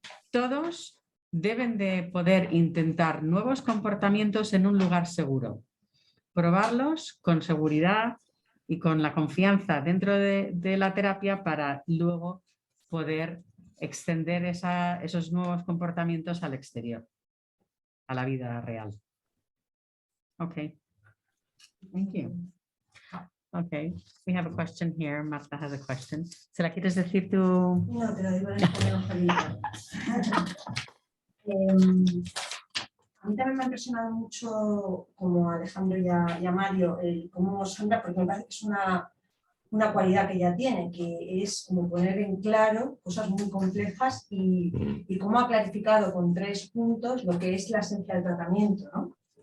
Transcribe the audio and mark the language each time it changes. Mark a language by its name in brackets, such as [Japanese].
[Spanish] Todos deben de poder intentar nuevos comportamientos en un lugar seguro, probarlos con seguridad y con la confianza dentro de la terapia para luego poder extender esos nuevos comportamientos al exterior, a la vida real. [English] Okay. Thank you. Okay, we have a question here. Marta has a question. [Spanish] ¿Se la quieres decir tú? No, te lo digo en español, Juanita. A mí también me ha impresionado mucho, como a Alejandro y a Mario, cómo Sandra, porque me parece que es una cualidad que ella tiene, que es como poner en claro cosas muy complejas y cómo ha clarificado con 3 puntos lo que es la esencia del tratamiento, ¿no?